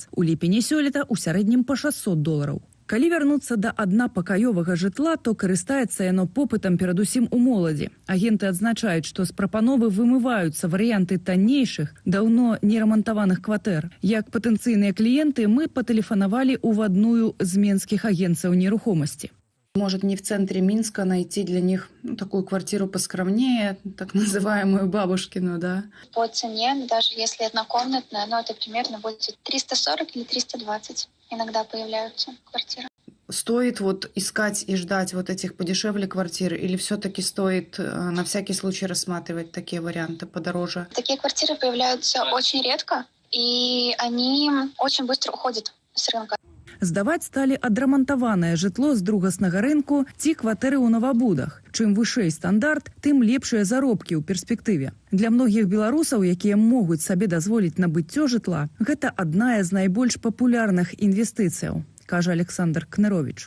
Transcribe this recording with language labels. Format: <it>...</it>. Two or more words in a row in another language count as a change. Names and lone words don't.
<be>У ліпені сёлета ў сярэднім па $600. Калі вярнуцца да аднапакаёвага жытла, то карыстаецца яно попытам перадусім у моладзі. Агенты адзначаюць, што з прапановы вымываюцца варыянты таннейшых, даўно нерамантаваных кватэр. Як патэнцыйныя кліенты, мы патэлефанавалі ў адную з менскіх агенцаў нерухомасці.</be> <ru>Может, не в центре Минска найти для них такую квартиру поскромнее, так называемую бабушкину, да? По цене, даже если однокомнатная, это примерно будет 340 или 320. Иногда появляются квартиры. Стоит искать и ждать этих подешевле квартир, или все-таки стоит на всякий случай рассматривать такие варианты подороже? Такие квартиры появляются очень редко, и они очень быстро уходят с рынка.</ru> <be>Здаваць сталі адрамантаванае жытло з другаснага рынку ці кватэры ў навабудах. Чым вышэй стандарт, тым лепшыя заробкі ў перспектыве. Для многіх беларусаў, якія могуць сабе дазволіць набыццё жытла, гэта адна з найбольш папулярных інвестыцыяў, кажа Александр Кнерович.</be>